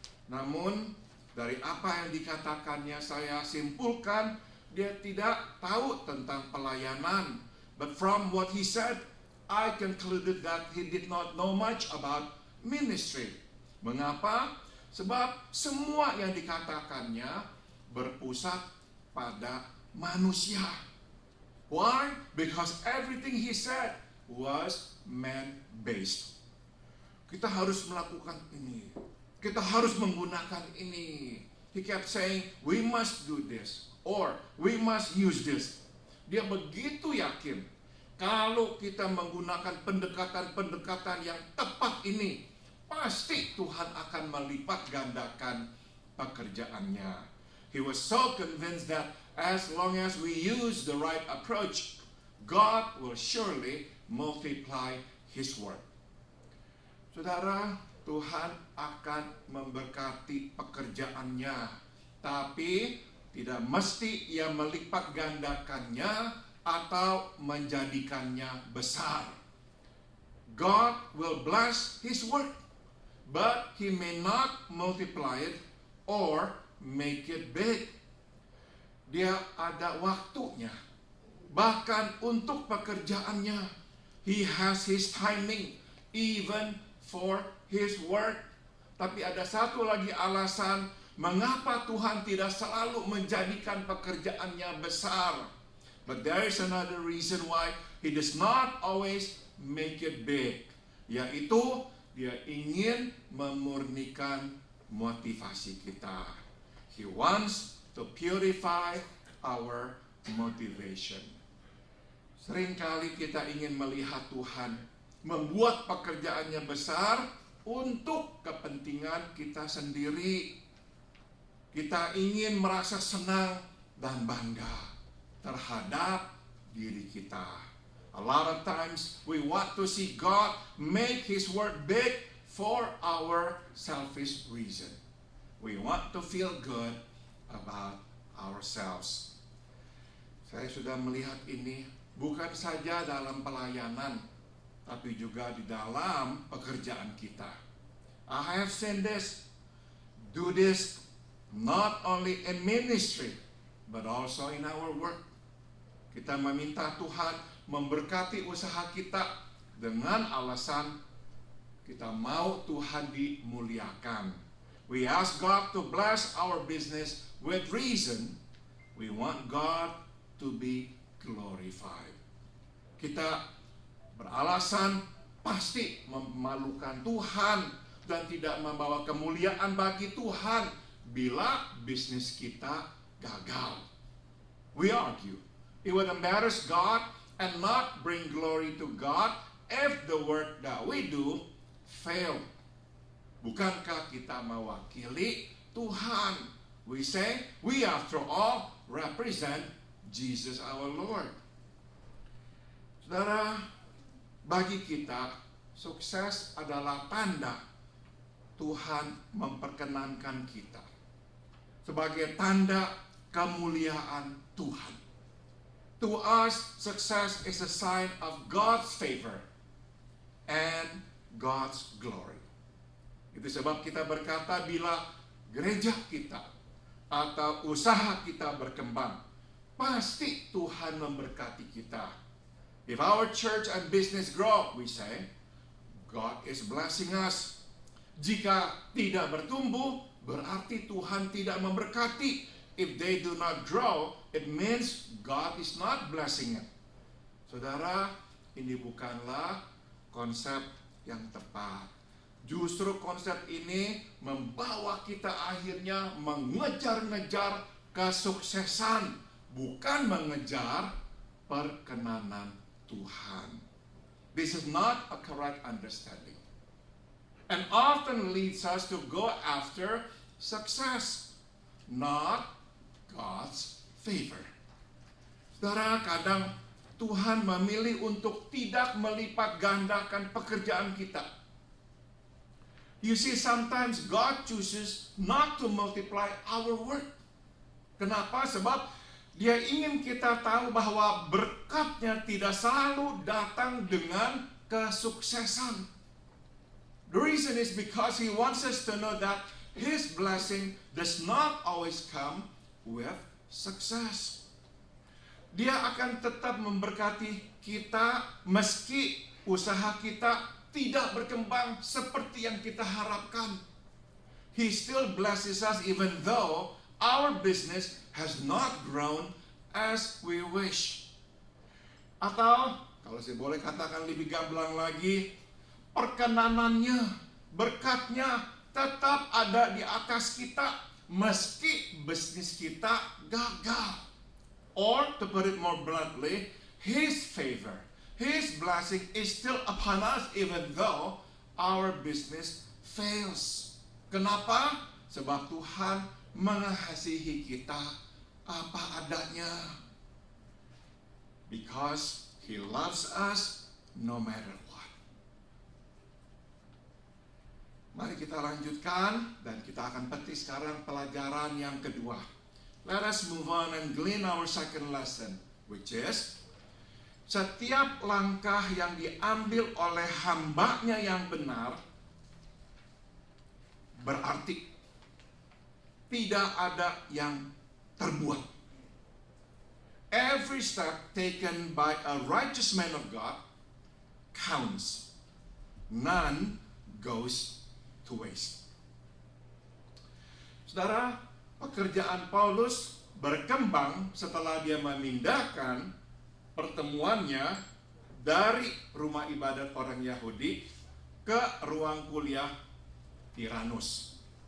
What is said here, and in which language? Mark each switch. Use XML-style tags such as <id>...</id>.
<id>Namun, dari apa yang dikatakannya saya simpulkan, dia tidak tahu tentang pelayanan.</id> <en>But from what he said, I concluded that he did not know much about ministry.</en> <id>Mengapa? Sebab semua yang dikatakannya berpusat pada manusia.</id> <en>Why? Because everything he said was man-based.</en> <id>Kita harus melakukan ini. Kita harus menggunakan ini.</id> <en>He kept saying, we must do this. Or, we must use this.</en> <id>Dia begitu yakin kalau kita menggunakan pendekatan-pendekatan yang tepat ini, pasti Tuhan akan melipat gandakan pekerjaannya.</id> <en>He was so convinced that as long as we use the right approach, God will surely multiply His work.</en> <id>Saudara, Tuhan akan memberkati pekerjaannya, tapi tidak mesti Ia melipat gandakannya atau menjadikannya besar.</id> <en>God will bless His work, but He may not multiply it or make it big.</en> <id>Dia ada waktunya, bahkan untuk pekerjaannya.</id> <en>He has His timing, even for His work.</en> <id>Tapi ada satu lagi alasan mengapa Tuhan tidak selalu menjadikan pekerjaannya besar.</id> <en>But there is another reason why He does not always make it big.</en> <id>Yaitu Dia ingin memurnikan motivasi kita.</id> <en>He wants to purify our motivation.</en> <id>Seringkali kita ingin melihat Tuhan membuat pekerjaannya besar untuk kepentingan kita sendiri. Kita ingin merasa senang dan bangga terhadap diri kita.</id> <en>A lot of times we want to see God make His work big for our selfish reason. We want to feel good about ourselves.</en> <id>Saya sudah melihat ini bukan saja dalam pelayanan, tapi juga di dalam pekerjaan kita.</id> <en>I have seen this, do this not only in ministry, but also in our work.</en> <id>Kita meminta Tuhan memberkati usaha kita dengan alasan kita mau Tuhan dimuliakan.</id> <en>We ask God to bless our business with reason. We want God to be glorified.</en> <id>Kita beralasan pasti memalukan Tuhan dan tidak membawa kemuliaan bagi Tuhan bila bisnis kita gagal.</id> <en>We argue it would embarrass God and not bring glory to God if the work that we do fail.</en> <id>Bukankah kita mewakili Tuhan?</id> <en>We say, we after all represent Jesus our Lord.</en> <id>Saudara, bagi kita, sukses adalah tanda Tuhan memperkenankan kita. Sebagai tanda kemuliaan Tuhan.</id> <en>To us, success is a sign of God's favor and God's glory.</en> <id>Itu sebab kita berkata bila gereja kita atau usaha kita berkembang, pasti Tuhan memberkati kita.</id> <en>If our church and business grow, we say, God is blessing us.</en> <id>Jika tidak bertumbuh, berarti Tuhan tidak memberkati.</id> <en>If they do not grow, it means God is not blessing it.</en> <id>Saudara, ini bukanlah konsep yang tepat. Justru konsep ini membawa kita akhirnya mengejar-ngejar kesuksesan, bukan mengejar perkenanan Tuhan.</id> <en>This is not a correct understanding, and often leads us to go after success, not God's favor.</en> <id>Saudara, kadang Tuhan memilih untuk tidak melipat gandakan pekerjaan kita.</id> <en>You see, sometimes God chooses not to multiply our work.</en> <id>Kenapa? Sebab Dia ingin kita tahu bahwa berkatnya tidak selalu datang dengan kesuksesan.</id> <en>The reason is because He wants us to know that His blessing does not always come with success.</en> <id>Dia akan tetap memberkati kita meski usaha kita tidak berkembang seperti yang kita harapkan.</id> <en>He still blesses us even though our business has not grown as we wish.</en> <id>Atau, kalau saya boleh katakan lebih gamblang lagi, perkenanannya, berkatnya tetap ada di atas kita meski bisnis kita gagal.</id> <en>Or, to put it more bluntly, His favor, His blessing is still upon us even though our business fails.</en> <id>Kenapa? Sebab Tuhan mengasihi kita apa adanya.</id> <en>Because He loves us no matter what.</en> <id>Mari kita lanjutkan dan kita akan petik sekarang pelajaran yang kedua.</id> <en>Let us move on and glean our second lesson, which is</en> <id>setiap langkah yang diambil oleh hambanya yang benar berarti tidak ada yang terbuang.</id> <en>Every step taken by a righteous man of God counts. None goes to waste.</en> <id>Saudara, pekerjaan Paulus berkembang setelah dia memindahkan pertemuannya dari rumah ibadat orang Yahudi ke ruang kuliah Tiranus.</id>